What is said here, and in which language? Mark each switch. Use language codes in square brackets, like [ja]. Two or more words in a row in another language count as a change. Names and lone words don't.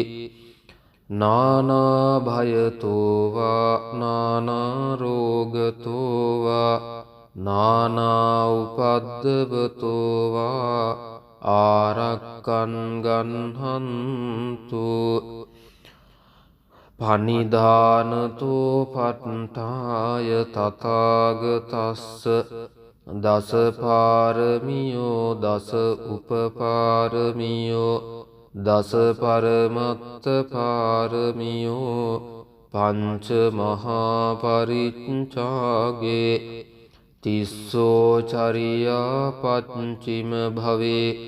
[pi] නානා භයතෝ වා නානා රෝගතෝ වා නානා උපද්දවතෝ වා ආරක්කන් ගන්හන්තු පනිධානතෝ පට්ඨාය තථාගතස්ස දස පාරමියෝ දස උපපාරමියෝ දස පරමත්ත පාරමියෝ පංච මහා පරිච්ඡාගේ තිස්සෝ චරියා පච්චිම භවේ